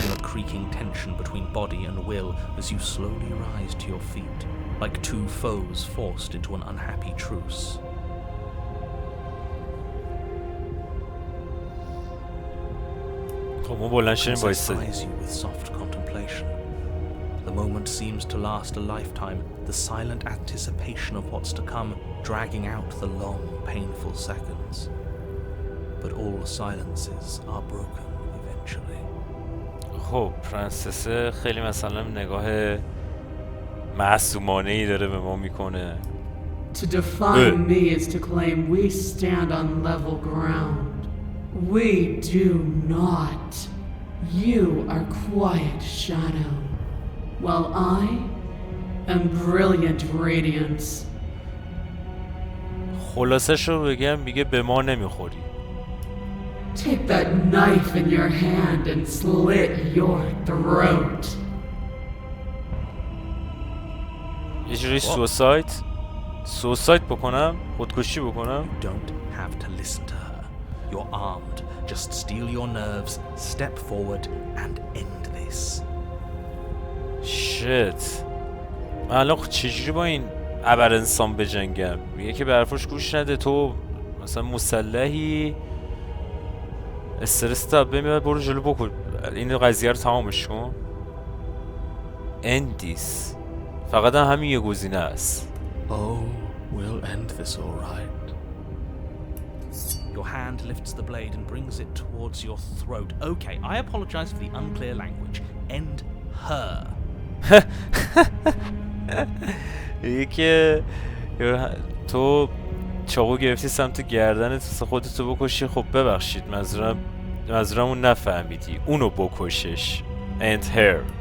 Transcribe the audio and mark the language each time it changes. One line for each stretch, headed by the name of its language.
English: A creaking tension between body and will as you slowly rise to your feet, like two foes forced into an unhappy truce.
Persian: خب ما بلند شدیم
English: Princess
Persian: وایسادیم.
English: eyes you with soft contemplation. The moment seems to last a lifetime, the silent anticipation of what's to come dragging out the long, painful seconds. But all silences are broken eventually.
Persian: خب پرنسس خیلی مثلا نگاه معصومانه ای داره به ما میکنه.
English: To define me is to claim we stand on level ground. We do not. You are quiet shadow, while I am brilliant radiance.
Persian: خلاصش رو بگم میگه به ما نمیخوری.
English: Take that knife in your hand and slit your throat.
Persian: یه جوری سوساید بکنم؟ خودکشی بکنم؟
English: You don't have to listen to her. You're armed. Just steel your nerves, step forward, and end this.
Persian: شت من الان چجوری با این ابر انسان بجنگم؟ میگه که به حرفش گوش نده تو مثلا مسلحی استرس تا بمیاد برو جلو بکن این قضیه رو تمامش کن. اندیس فقط هم همین یه گزینه است.
English: Oh, we'll end this all right. Your hand lifts the blade and brings it towards your throat. Okay, I apologize for the unclear language. End her.
Persian: که تو چاقو گرفتی سمت گردنت خودتو بکشی. خب ببخشید منظورمون نفهمیدی اونو بکشش.
English: And her